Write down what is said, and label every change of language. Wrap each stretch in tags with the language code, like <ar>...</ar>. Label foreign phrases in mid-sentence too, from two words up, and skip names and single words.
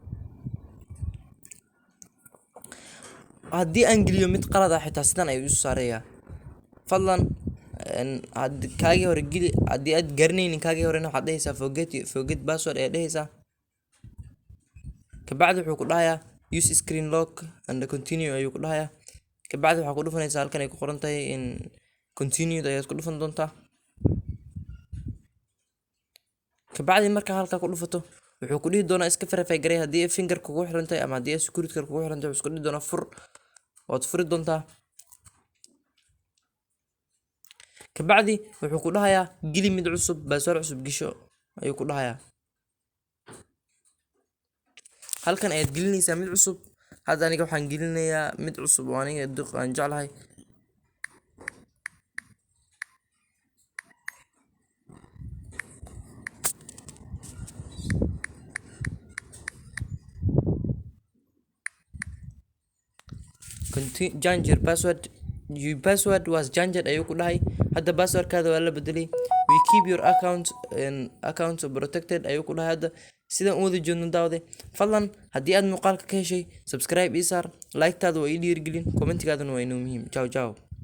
<so>haddii aan geliyo mid qalad ah xitaa sidan ayuu isu saarayaa fadlan kaagii hore geli haddii aad garanaynin kaagii horena waxaad dhehaysaa</so> <en>forget password</en> <so>ayaa dhehaysaa kabacdi wuxuu ku dhahayaa</so> <en>use screen lock and continue</en> <so>ayuu ku dhahayaa kabacdi waxaa ku dhufanaysaa halkan ay ku qoran tahay continued ayaad ku dhufan doontaa kabacdi markaa halka ku dhufato wuxuu ku dhihi doonaa iska verify garay haddii finger kugu xiran tahay ama haddii security kugu xiran tahay wuxuu isku dhihi doonaa fur waad furi doontaa kabacdi wuxuu ku dhahayaa geli mid cusub password cusub gisho ayuu ku dhahayaa halkan ayaad gelinaysaa mid cusub hadda aniga waxaan gelinayaa mid cusub oo aniga aan jeclahay</so> <en>change your password your password was changed</en> <so>ayuu ku dhahay hadda passwordkaada waa la bedelay</so> <en>we keep your account protected</en> <so>ayuu ku dhahay hadda sidan u wada joogno daawade fadlan haddii aad muuqaalka ka heshay subscribe ii saar like taada waa ii dhiirigelin commentigaaduna waa inoo muhiim ciao</so>